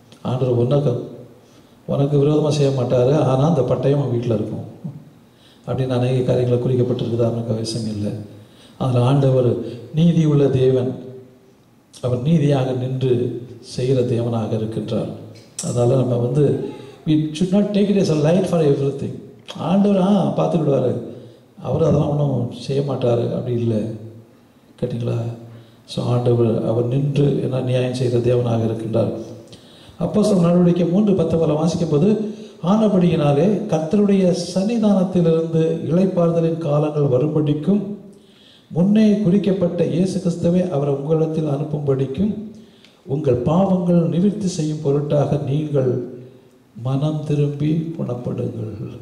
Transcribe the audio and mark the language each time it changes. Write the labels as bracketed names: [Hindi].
[Tamil] ஆண்டவர் உனக்கு விரோதமாக செய்ய மாட்டார், ஆனால் அந்த பட்டயம் அவன் வீட்டில் இருக்கும் அப்படின்னு அநேக காரியங்களை குறிக்கப்பட்டிருக்குது. அவனுக்கு அவசியம் இல்லை. அதில் ஆண்டவர் நீதி உள்ள தேவன், அவர் நீதியாக நின்று செய்கிற தேவனாக இருக்கின்றார். அதனால் நம்ம [English] we should not take it as a light for everything. [Tamil] ஆண்டவர் பார்த்துக்கிடுவார், அவர் அதெல்லாம் ஒன்றும் செய்ய மாட்டார் அப்படி இல்லை. கேட்டிங்களா? ஸோ ஆண்டவர் அவர் நின்று என்ன நியாயம் செய்கிற தேவனாக இருக்கின்றார். அப்போஸ்தலர் நடவடிக்கை 3:10 வாசிக்கும் போது, ஆனபடியினாலே கர்த்தருடைய சன்னிதானத்திலிருந்து இளைப்பாறுதலின் காலங்கள் வரும்படிக்கும் முன்னே குறிக்கப்பட்ட இயேசு கிறிஸ்துவை அவர் உங்களிடத்தில் அனுப்பும்படிக்கும் உங்கள் பாவங்கள் நிவர்த்தி செய்யும் பொருட்டாக நீங்கள் மனம் திரும்பி குணப்படுங்கள்.